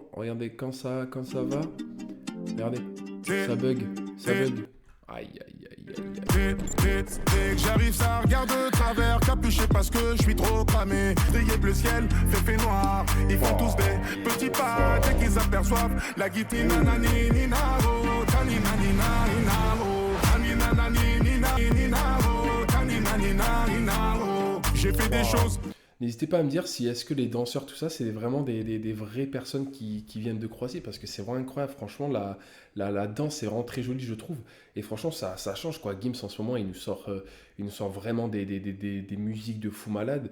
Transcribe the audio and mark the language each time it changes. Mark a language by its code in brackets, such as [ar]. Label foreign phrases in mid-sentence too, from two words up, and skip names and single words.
[fr] Regardez quand ça va. Regardez, ça bug. Aïe. Dès que j'arrive, ça regarde de travers, capuché parce que je suis trop cramé. Rayé bleu ciel, fait noir. Ils font tous des petits pas dès qu'ils aperçoivent la guitare. Nanani ninao, tani nanina ninao, tani nanani ninao, tani nanina ninao. J'ai fait des choses. N'hésitez pas à me dire si est-ce que les danseurs, tout ça, c'est vraiment des vraies personnes qui viennent de Croatie, parce que c'est vraiment incroyable. Franchement, la danse est vraiment très jolie, je trouve. Et franchement, ça change quoi. Gims en ce moment, il nous sort vraiment des musiques de fou malade.